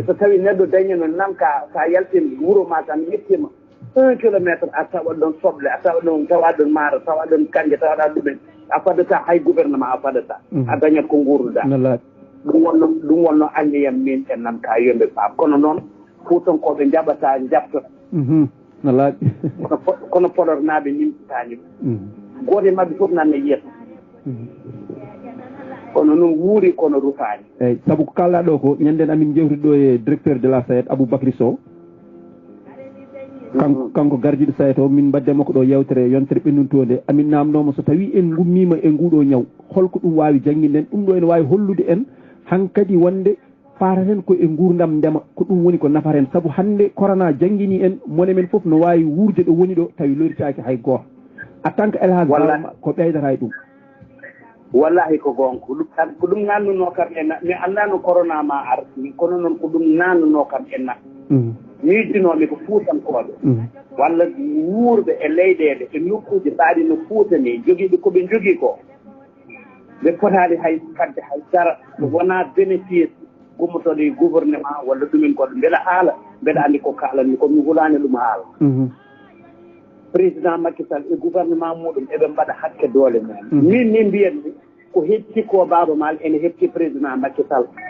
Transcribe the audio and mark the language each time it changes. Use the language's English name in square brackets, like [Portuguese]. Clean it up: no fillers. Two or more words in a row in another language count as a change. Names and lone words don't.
[Fula] so tawi neɗɗo dañino nanka sa yaltin wuuro ma tan yettima 1 kilométre a tawa ɗon soble a tawa ɗon tawa ɗon maaro tawa ɗon kanje tawaɗa ɗumen a fadata hay gouvernement a fadata a dañat ko gurduɗa ɗum wonno anndiyam min e nanka yomɓe paam kono noon fuutankoɓe jaɓata jabtota kono Podor naaɓe nimtitani gooto e mabɓe fof nanne yeeso kono noon wuuri kono rufaani eyyi sabu ko kalɗa ɗo ko ñanden amin jewtide ɗo e [French] directeur de la SAED [Fula] Aboubacry Sow kanko gardiɗo SAED o min mbaddema ko ɗo yewtere yontere ɓennuntonde amin namnoma so tawi en gummima e nguɗo ñaw holko ɗum wawi jangguinden ɗum ɗo ene wawi hollude en hankkadi wonde fataten ko e gurdam ndema ko ɗum woni ko nafata en saabu hande corona jangguini en mone men foof no wawi wurde ɗo woni ɗo tawi loritaki hay goto [French] en tant que [Fula] Elhadj Baba ko ɓeydata e ɗum wallahi ko gonga ko ɗum nannuno kam e mi annano corona ma arti kono noon ko ɗum nannuno kam e na miijinomi ko fuutankoɓe walla wuurɓe e leyɗele e nokkuji mbaaɗi no fuutani jogiiɓe koɓe jogii ko ɓe potaani hay fadde hay dara ko wonaa bénéfice gummotoɗo e gouvernement walla ɗumen koɗo mbeɗa haala mbeɗa anndi ko kaalanmi komi hulaani ɗum haala président Macky Sall e gouvernement muɗum eɓe mbaɗa hakke doole mumen min mbiyatmi ko hetti ko Baba Maal ene hetti président Macky Sall